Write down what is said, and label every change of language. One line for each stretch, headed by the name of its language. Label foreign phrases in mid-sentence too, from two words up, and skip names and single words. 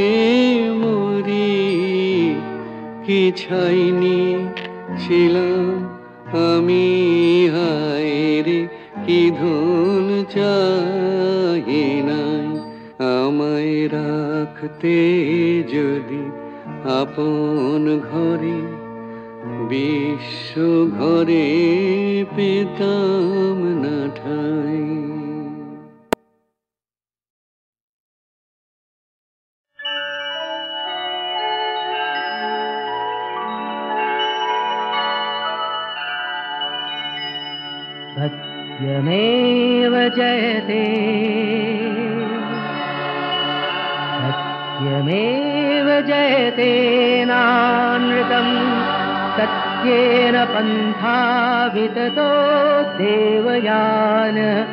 Bangla: মরি, কি ছাইনি ছিলাম আমি, হায় রে কি ধন চাহি নাই, আমায় রাখতে যদি আপন ঘরে, বিশ্ব ঘরে পেতাম না ঠাই।
Sanskrit: सत्यमेव जयते, सत्यमेव जयते नानृतम्, सत्येन पन्था विततो देवयान,